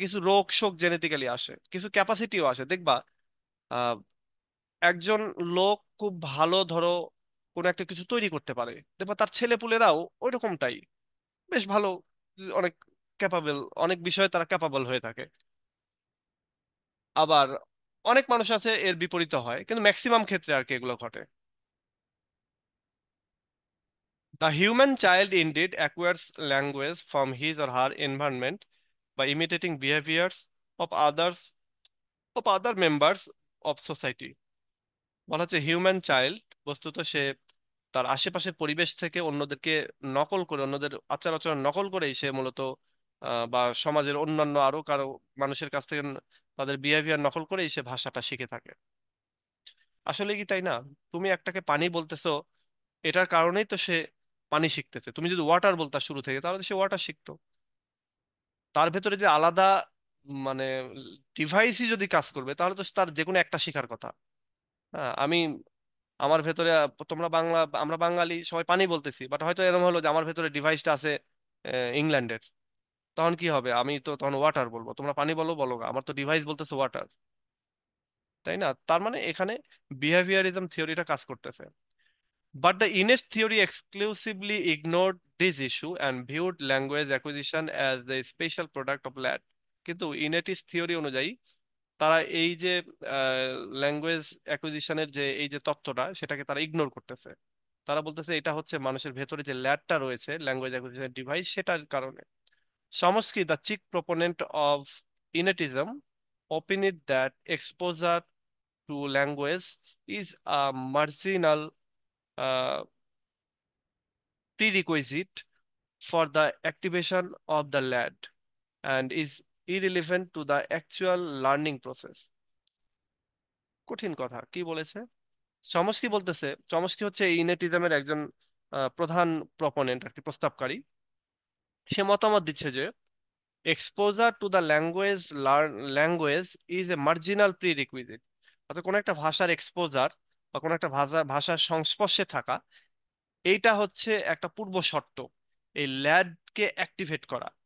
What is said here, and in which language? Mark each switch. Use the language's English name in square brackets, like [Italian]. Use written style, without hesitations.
[Bangla] কিছু রোগ শোক জেনেটিক্যালি আসে, কিছু ক্যাপাসিটিও আসে। দেখবা আহ একজন লোক খুব ভালো ধরো কোন একটা কিছু তৈরি করতে পারে, দেখবা তার ছেলে পুলেরাও ওই রকমটাই বেশ ভালো, অনেক ক্যাপাবল, অনেক বিষয়ে তারা ক্যাপাবল হয়ে থাকে। আবার অনেক মানুষ আছে এর বিপরীত হয়, কিন্তু ম্যাক্সিমাম ক্ষেত্রে আর কি এগুলো ঘটে। [English] The human child indeed acquires language from his or her environment by imitating behaviors of others, of other members of society. [Bangla] বলা হচ্ছে হিউম্যান চাইল্ড, বস্তুত সে তার আশেপাশের পরিবেশ থেকে অন্যদেরকে নকল করে, অন্যদের আচার আচরণ নকল করেই সে মূলত বা সমাজের অন্যান্য আরো কারো মানুষের কাছ থেকে তাদের বিহেভিয়ার নকল করেই সে ভাষাটা শিখে থাকে। আসলে কি তাই না? তুমি একটাকে পানি বলতেছো, এটার কারণেই তো সে পানি শিখতেছে। তুমি যদি ওয়াটার বলতা শুরু থেকে, তাহলে সে ওয়াটার শিখতো। তার ভেতরে যে আলাদা মানে ডিভাইসই যদি কাজ করবে, তাহলে তো তার যে কোনো একটা শেখার কথা। হ্যাঁ, আমি আমার ভেতরে তোমরা বাংলা, আমরা বাঙালি সবাই পানি বলতেছি, বাট হয়তো এরকম হলো যে আমার ভেতরে ডিভাইসটা আছে ইংল্যান্ডের, তখন কি হবে? আমি তো তখন ওয়াটার বলবো, তোমরা পানি বলো বলো গা, আমার তো ডিভাইস বলতেছে ওয়াটার। তাই না? তার মানে এখানে বিহেভিয়ারিজম থিওরিটা কাজ করতেছে। [English] But the Ines theory exclusively ignored this issue and viewed language acquisition as the special product of lad. [Bangla] কিন্তু ইনেটিস থিওরি অনুযায়ী তারা এই যে ল্যাঙ্গুয়েজ অ্যাকুইজিশনের যে এই যে তত্ত্বটা, সেটাকে তারা ইগনোর করতেছে। তারা বলতেছে এটা হচ্ছে মানুষের ভেতরে যে ল্যাডটা রয়েছে, ল্যাঙ্গুয়েজ অ্যাকুইজিশন ডিভাইস, সেটার কারণে। [English] Chomsky, the chief proponent of innatism, opined that exposure to language is a marginal uh, prerequisite for the activation of the lad and is irrelevant to the actual learning process. [Bangla] কঠিন কথা, কি বলেছে? Chomsky বলতেছে, Chomsky হচ্ছে ইনেটিজমের একজন প্রধান proponent আর কি, প্রস্তাবকারী। সে মতামত দিচ্ছে যে [English] Exposure to the language is a marginal prerequisite. [Bangla] অর্থাৎ কোনো একটা ভাষার এক্সপোজার বা কোনো একটা ভাষার সংস্পর্শে থাকা, এইটা হচ্ছে একটা পূর্ব শর্ত এই ল্যাডকে অ্যাক্টিভেট করা।